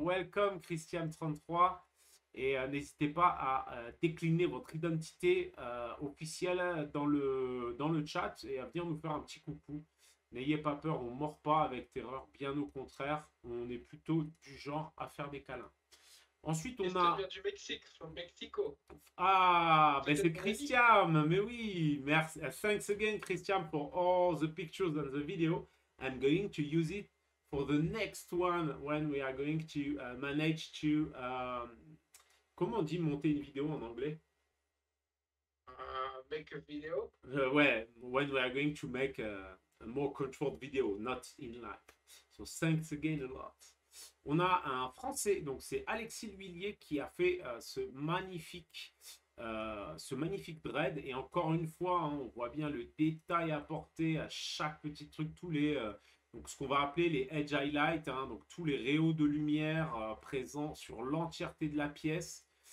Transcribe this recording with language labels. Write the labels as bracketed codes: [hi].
[en] Welcome [fr] Christian33. Et n'hésitez pas à décliner votre identité officielle dans le chat et à venir nous faire un petit coucou. N'ayez pas peur, on ne mord pas avec terreur, bien au contraire, on est plutôt du genre à faire des câlins. Ensuite, on Christian a... vient du Mexique, [en] from Mexico. [fr] Ah, ben c'est Peut-être mon ami. Christian, mais oui, merci. [en] Thanks again, Christian, for all the pictures and the video. I'm going to use it for the next one when we are going to manage to... [fr] comment on dit monter une vidéo en anglais? [en] Make a video. Ouais, when we are going to make a more controlled video, not in live. So thanks again a lot. [fr] On a un Français, donc c'est Alexis L'Huillier qui a fait ce magnifique dread. Et encore une fois, hein, on voit bien le détail apporté à chaque petit truc, donc ce qu'on va appeler les edge highlights, hein, donc tous les rayons de lumière présents sur l'entièreté de la pièce.